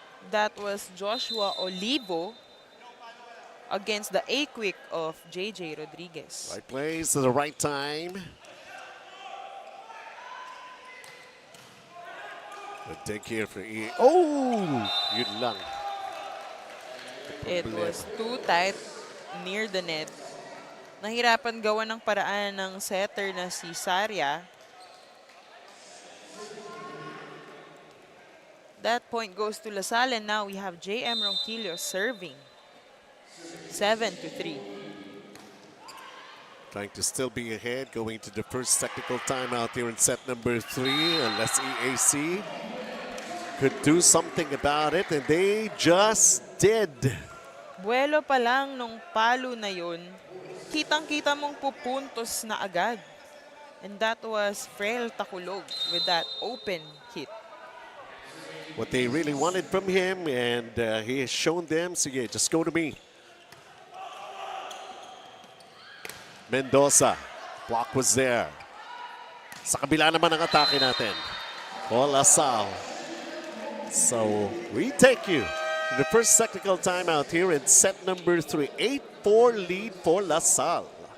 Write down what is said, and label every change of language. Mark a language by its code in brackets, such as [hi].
[en] That was Joshua Olivo against the A-Quick of JJ Rodriguez. Right plays at the right time. A dig here for EA. Oh! [tl] Yun lang. [en] It was too tight near the net. [tl] Nahirapan gawa ng paraan ng setter na si Saria. [en] That point goes to Lasal, and now we have JM Ronquillo serving. 7-3. Trying to still be ahead, going to the first technical timeout here in set number 3, unless EAC could do something about it, and they just did. [tl] Buwelo pa lang nung palo na yun, kitang-kita mong pupuntos na agad. [en] And that was Frel Takulog with that open hit. What they really wanted from him, and he has shown them, sige, just go to me. Mendoza, block was there. [tl] Sa kabila naman ang atake natin. Olasal. [en] So, we take you to the first technical timeout here in set number 3. 8-4 lead for LaSalle.